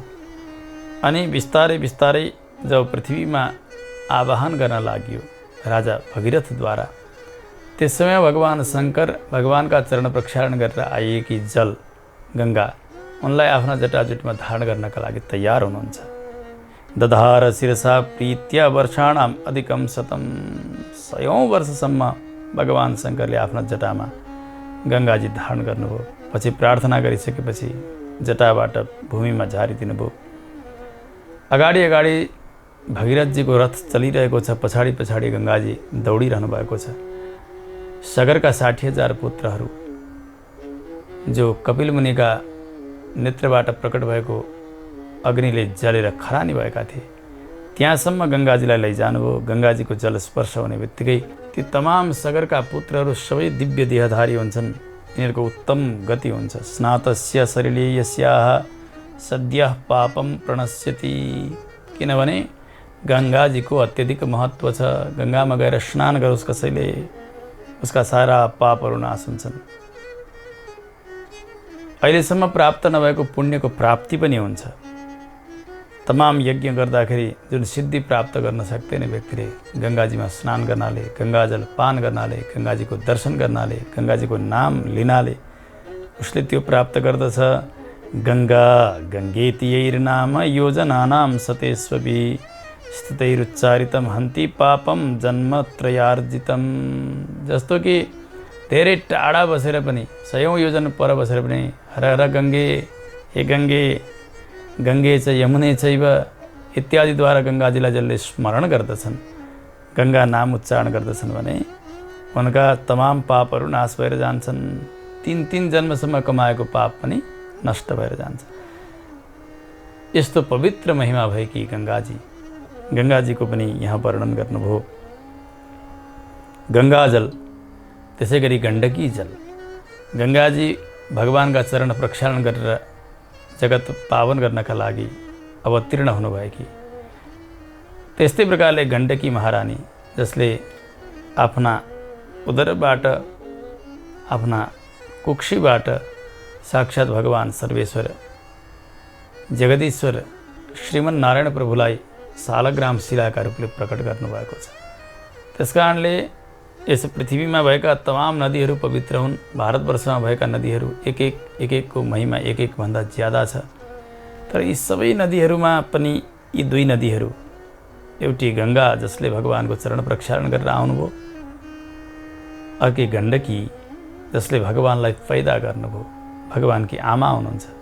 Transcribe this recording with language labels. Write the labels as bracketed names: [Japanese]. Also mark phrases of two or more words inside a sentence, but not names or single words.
[Nepali] अनि बिस्तारै बिस्तारै जब पृथ्वीमा आवाहन गर्न लाग्यो राजा भगीरथद्वारा, त्यस समय भगवान् शङ्कर भगवानका चरण प्रक्षालन गरेर आइएकी जल गङ्गा उनलाई आफ्ना जटाजुटमा धारण गर्नका लागि तयार हुनुहुन्छ। [Sanskrit] दधार शिरसा प्रीत्या वर्षाणाम अधिकम शतम। [Nepali] 100औं वर्षसम्म भगवान् शङ्करले आफ्ना जटामा गङ्गाजी धारण गर्नुभयो। पछि प्रार्थना गरिसकेपछि जटाबाट भूमिमा झारिदिनु भयो। अगाडि अगाडि भगीरथजीको रथ चलिरहेको छ, पछाडि पछाडि गङ्गाजी दौडिरहनु भएको छ। सगरका 60,000 पुत्रहरू जो कपिल मुनिका नेत्रबाट प्रकट भएको अग्निले जलेर खरानी भएका थिए, त्यहाँसम्म गङ्गाजीलाई लैजानुभयो। गङ्गाजीको जल स्पर्श हुने बित्तिकै ती तमाम सगरका पुत्रहरू सबै दिव्य देहधारी हुन्छन्। यिनीहरूको उत्तम गति हुन्छ। [Sanskrit] स्नातस्य शरीरे यस्याः सद्यः पापम प्रणश्यति। [Nepali] किनभने गङ्गाजीको अत्यधिक महत्त्व छ। गङ्गामा गएर स्नान गरोस् कसैले, उसका सारा पापहरू नाश हुन्छन्। अहिलेसम्म प्राप्त नभएको पुण्यको प्राप्ति पनि हुन्छ। तमाम यज्ञ गर्दाखेरि जुन सिद्धि प्राप्त गर्न सक्दैन व्यक्तिले, गङ्गाजीमा स्नान गर्नाले, गङ्गाजल पान गर्नाले, गङ्गाजीको दर्शन गर्नाले, गङ्गाजीको नाम लिनाले उसले त्यो प्राप्त गर्दछ। [Sanskrit] गङ्गा गङ्गेतियैर्नाम योजनानां सतेष्वपि स्थितैरुच्चारितं हन्ति पापम जन्मत्रयार्जितम। [Nepali] जस्तो कि धेरै टाढा बसेर पनि, 100औं योजना पर बसेर पनि [Sanskrit] हर हर गङ्गे, हे गङ्गे, गङ्गे च यमुने चैव [Nepali] इत्यादिद्वारा गङ्गाजीलाई जसले स्मरण गर्दछन्, गङ्गा नाम उच्चारण गर्दछन् भने उनका तमाम पापहरू नाश भएर जान्छन्। 3 जन्मसम्म कमाएको पाप पनि नष्ट भएर जान्छ। यस्तो पवित्र महिमा भएकी गङ्गाजीको पनि यहाँ वर्णन गर्नुभयो। गङ्गाजल त्यसै गरी गण्डकी जल, गङ्गाजी भगवानका चरण प्रक्षालन गरेर जगत पावन गर्नका लागि अवतीर्ण हुनुभएकी, त्यस्तै प्रकारले गण्डकी महारानी जसले आफ्ना उदरबाट आफ्ना कुक्षीबाट साक्षात् भगवान सर्वेश्वर जगदीश्वर श्रीमन्नारायण प्रभुलाई सालग्राम शिलाका रूपले प्रकट गर्नुभएको छ। त्यसकारणले यस पृथ्वीमा भएका तमाम नदीहरू पवित्र हुन्। भारतवर्षमा भएका नदीहरू एक एकको महिमा एक भन्दा ज्यादा छ। तर यी सबै नदीहरूमा पनि यी दुई नदीहरू, एउटी गङ्गा जसले भगवानको चरण प्रक्षालन गरेर आउनुभयो, अर्कै गण्डकी जसले भगवानलाई पैदा गर्नुभयो, भगवानकी आमा हुनुहुन्छ।